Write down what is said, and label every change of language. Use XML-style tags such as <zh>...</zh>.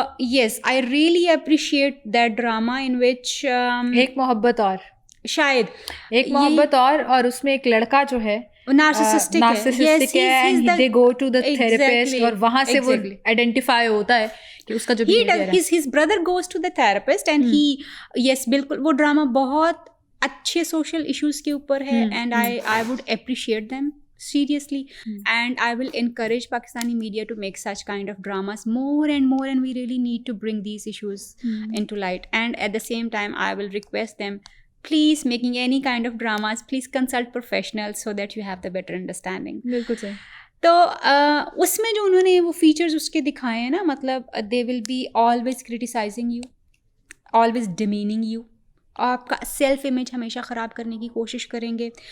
<en>yes, I really appreciate that drama in which</en> <ur>ایک محبت اور, شاید ایک محبت اور اس میں ایک لڑکا جو ہے نارسسسٹک ہے,</ur> <en>and they go to the therapist,</en> <ur>اور وہاں سے وہ آئیڈینٹیفائی ہوتا ہے کہ اس کا جو</ur> <en>his brother goes to the therapist and he, yes,</en> <ur>بالکل وہ ڈرامہ بہت اچھے سوشل ایشوز کے اوپر ہے,</ur> <en>and I would appreciate them seriously, and I will encourage Pakistani media to make such kind of dramas more and more, and we really need to bring these issues into light. And at the same time I will request them, please, making any kind of dramas, please consult professionals so that you have the better understanding.</en> <ur>بالکل صحیح. تو اس میں جو انہوں نے وہ features اس کے دکھائے ہیں نا, مطلب</ur> <en>they will be always criticizing you, always demeaning you,</en> <ur>آپ کا سیلف امیج ہمیشہ خراب کرنے کی کوشش کریں گے.</ur>